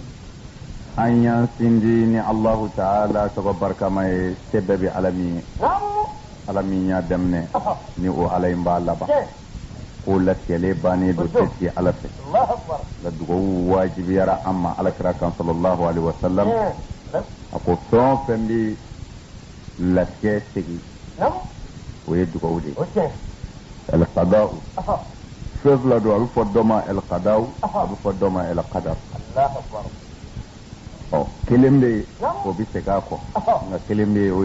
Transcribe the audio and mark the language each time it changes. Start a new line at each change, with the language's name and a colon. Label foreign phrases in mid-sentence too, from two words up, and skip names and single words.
Bambara: an y'an sindi ni
Arabic: الله تعالى
Bambara: tɔgɔ barikama ye se bɛɛ bɛ ala min ye ala min y'a daminɛ ni o ala in b'a laban ko latigɛlen bannen don tɛ sigi ala fɛ la dugawu wajibiyara an ma alakira kan
Arabic: صلى الله عليه وسلم
Bambara: a ko fɛn o fɛn bɛ latigɛ segi o ye dugawu de ye el-qada'u fɛn fila don a bɛ fɔ dɔ ma el-qada'u a bɛ fɔ dɔ ma el-qadar kelen bɛ yen o bɛ segin a kɔ nka kelen bɛ yen o